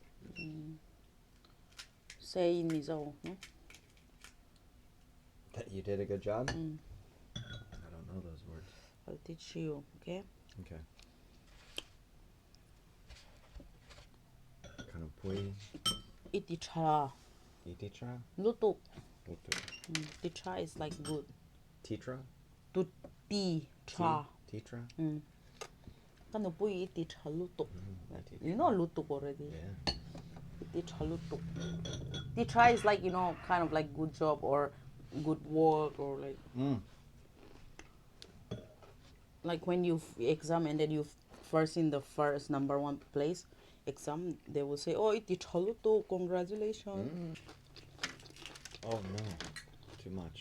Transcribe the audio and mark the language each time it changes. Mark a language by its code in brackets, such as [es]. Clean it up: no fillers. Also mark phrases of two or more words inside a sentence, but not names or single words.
[en] Say in Mizo, no? That you did a good job? I don't know those words. I'll teach you, okay? Okay. Kind of pui. Iticha. Ititra? Lutuk. Lutu. Ticha is like good. Titra? Tuti cha. Titra? [lus] Kano pui iticha lutuk. [en] Titra. You know lutuk already. Yeah. [lus] Iticha lutuk. [en] Ticha is like, you know, kind of like good job or good work or like when you exam and then you first in the first number 1 place exam, they will say, oh, [lus] iticha lutuk, [en] congratulations. Oh no. Too much.